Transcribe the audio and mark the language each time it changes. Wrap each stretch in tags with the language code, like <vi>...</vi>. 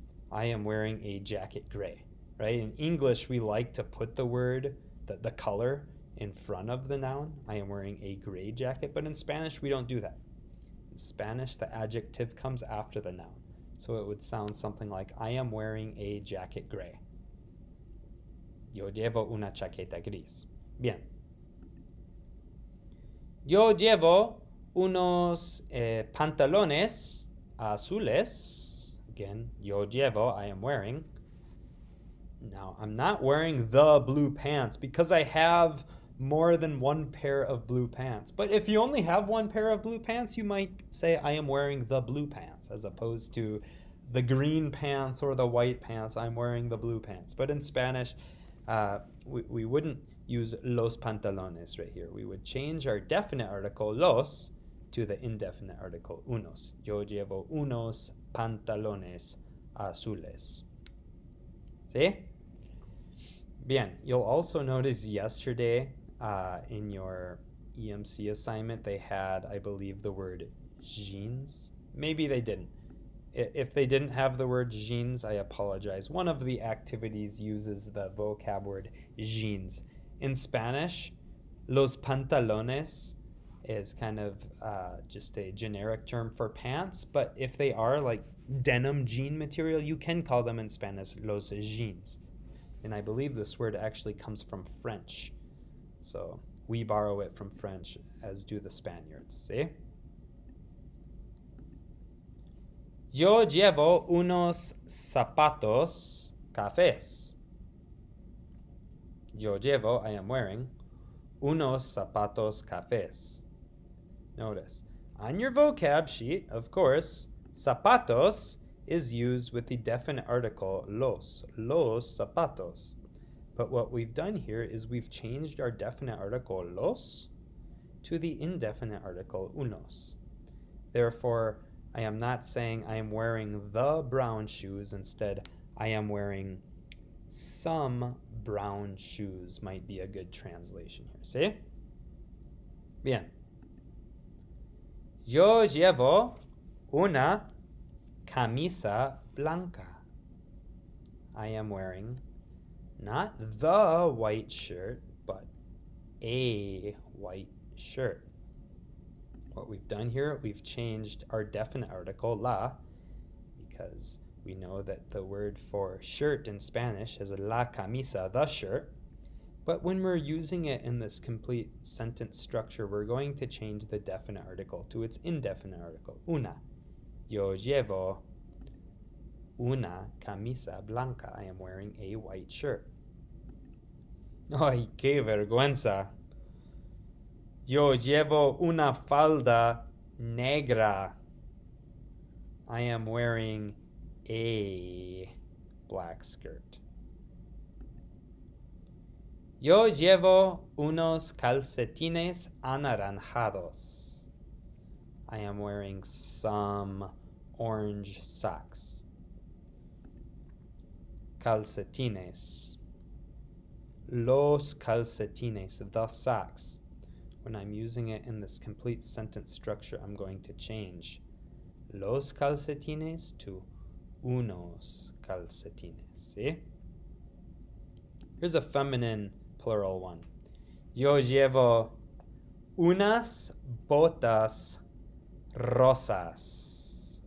<en>I am wearing a jacket gray, right? In English, we like to put the word, the color, in front of the noun. I am wearing a gray jacket, but in Spanish, we don't do that. In Spanish, the adjective comes after the noun. So it would sound something like, I am wearing a jacket gray.</en> <es>Yo llevo una chaqueta gris. Bien. Yo llevo unos pantalones azules.</es> <en>Again,</en> <es>yo llevo,</es> <en>I am wearing. Now, I'm not wearing the blue pants because I have more than one pair of blue pants. But if you only have one pair of blue pants, you might say, I am wearing the blue pants, as opposed to the green pants or the white pants. I'm wearing the blue pants. But in Spanish, we wouldn't use</en> <es>los pantalones</es> <en>right here. We would change our definite article los to the indefinite article unos.</en> <es>Yo llevo unos pantalones azules. ¿Sí? Bien.</es> <en>You'll also notice yesterday in your EMC assignment, they had, I believe, the word jeans. Maybe they didn't. If they didn't have the word jeans, I apologize. One of the activities uses the vocab word jeans. In Spanish,</en> <es>los pantalones</es> <en>is kind of just a generic term for pants, but if they are like denim jean material, you can call them in Spanish</en> <es>los jeans.</es> <en>And I believe this word actually comes from French. So we borrow it from French, as do the Spaniards. See?</en> <es>Yo llevo unos zapatos cafés. Yo llevo,</es> <en>I am wearing,</en> <es>unos zapatos cafés.</es> <en>Notice, on your vocab sheet, of course, zapatos is used with the definite article</en> <es>los zapatos.</es> <en>But what we've done here is we've changed our definite article los to the indefinite article unos. Therefore, I am not saying I am wearing the brown shoes. Instead, I am wearing some brown shoes might be a good translation here. See?</en> <es>Bien. Yo llevo una camisa blanca.</es> <en>I am wearing not the white shirt, but a white shirt. What we've done here, we've changed our definite article, la, because we know that the word for shirt in Spanish is</en> <es>la camisa,</es> <en>the shirt. But when we're using it in this complete sentence structure, we're going to change the definite article to its indefinite article, una.</en> <es>Yo llevo una camisa blanca.</es> <en>I am wearing a white shirt.</en> <es>Ay, qué vergüenza. Yo llevo una falda negra.</es> <en>I am wearing a black skirt.</en> <es>Yo llevo unos calcetines anaranjados.</es> <en>I am wearing some orange socks.</en> <es>Calcetines. Los calcetines,</es> <en>the socks. When I'm using it in this complete sentence structure, I'm going to change</en> <es>los calcetines</es> <en>to</en> <es>unos calcetines.</es> <en>See? Here's a feminine plural one.</en> <es>Yo llevo unas botas rosas.</es>